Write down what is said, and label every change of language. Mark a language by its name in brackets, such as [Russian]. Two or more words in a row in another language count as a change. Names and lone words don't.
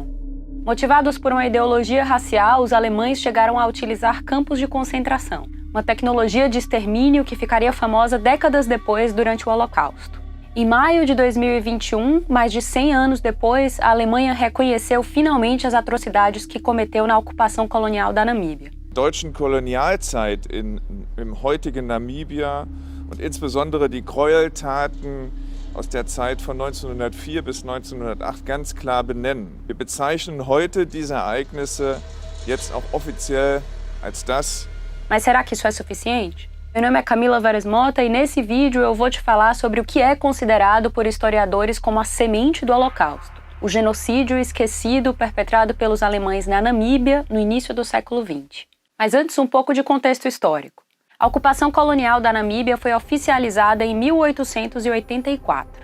[Portuguese] Motivados por uma ideologia racial, os alemães chegaram a utilizar campos de concentração, uma tecnologia de extermínio que ficaria famosa décadas depois, durante o Holocausto. Em maio de 2021, mais de 100 anos depois, a Alemanha reconheceu finalmente as atrocidades que cometeu na ocupação colonial da Namíbia. [German] Deutschen Kolonialzeit im heutigen Namibia und insbesondere die Gräueltaten aus der Zeit von 1904 bis 1908 ganz klar benennen. Wir bezeichnen heute diese Ereignisse jetzt auch offiziell als das. [Portuguese] Mas será que isso é suficiente? Meu nome é Camila Veres Mota e nesse vídeo eu vou te falar sobre o que é considerado por historiadores como a semente do Holocausto, o genocídio esquecido perpetrado pelos alemães na Namíbia no início do século XX. Mas antes, um pouco de contexto histórico. A ocupação colonial da Namíbia foi oficializada em 1884.